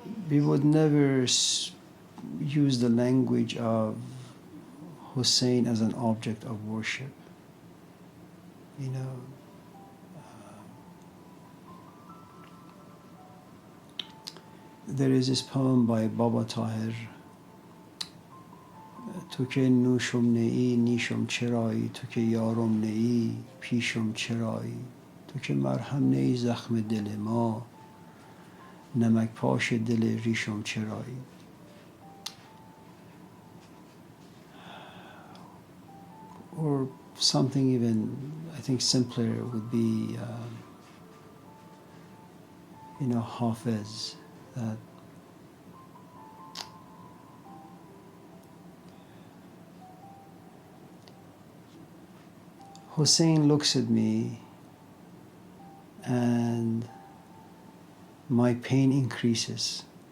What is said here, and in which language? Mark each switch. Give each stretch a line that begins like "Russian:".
English: We would never use the language of Hussein as an object of worship. You know, there is this poem by Baba Tahir.
Persian: تو که نوشم نئی نیشم چرایی تو که یارم نئی پیشم چرایی تو که مرهم نئی زخم دل ما نمک پاش دل ریشم چرایی.
English: Or something even, I think, simpler would be, you know, Hafiz, that Hussein looks at me and my pain increases.